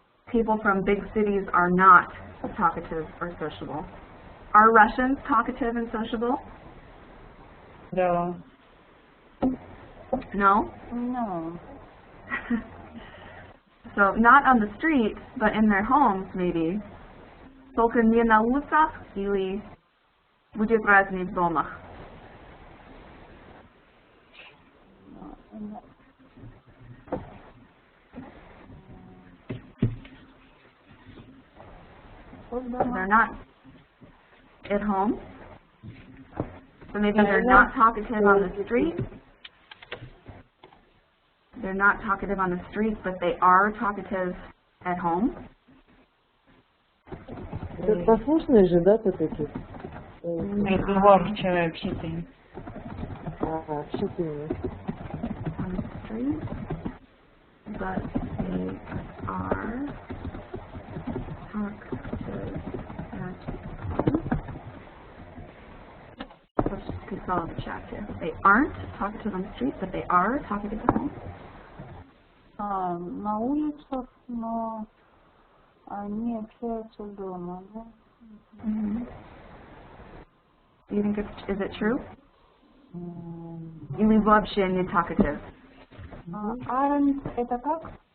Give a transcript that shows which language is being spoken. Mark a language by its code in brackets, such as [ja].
[en] People from big cities are not talkative or sociable. Are Russians talkative and sociable? [ru] Да. [en] No? No. So not on the street, but in their homes maybe. [ru] Только не на улицах или будет разный в домах. [en] They're not at home. So maybe they're not talkative on the street. They're not talkative on the street, but they are talkative at home. [ru] Это послушные же, да, ты такие? Разговорчивые, общительные. Общительные. [en] On the street, but they are talkative at home. Let's just consolidate the chat here. They aren't talkative on the street, but they are talkative at home. [ru] На улицах, но они общаются дома, да? [en] Do you think is it true? [ru] Или вообще не talkative? [en] Aren't [ru] это как?